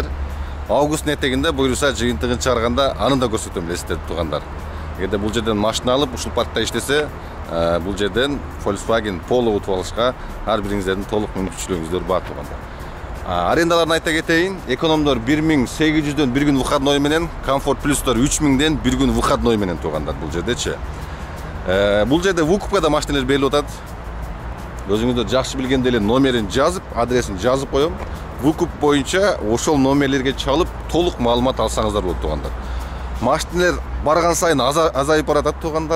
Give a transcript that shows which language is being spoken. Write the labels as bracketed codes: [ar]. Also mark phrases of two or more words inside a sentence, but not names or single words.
[ky] Августун этегинде буйруса жыйынтыгын чыгарганда аны да көрсөтөм, билесиздер, туғандар. Эгерде бул жерден машина алып, ушул паркта иштесе, бул жерден Volkswagen Polo утуп алышка ар бириңиздердин толук мүмкүнчүлүгүңүздөр бар, туғандар. Арендаларын айта кетейин. Экономдор 1800дөн бир күн выходной менен, Комфорт плюстор 3000ден бир күн выходной менен, туғандар, бул жердечи. Бул жерде выкупкада машиналар берилип атат. Өзүңүздөр жакшы билгендей эле номерин жазып, адресин жазып коем. Выкуп боюнча ошол номерлерге чалып, толук маалымат алсаңыздар болот, туғандар. Машиналар барган сайын азайып баратат, туғандар.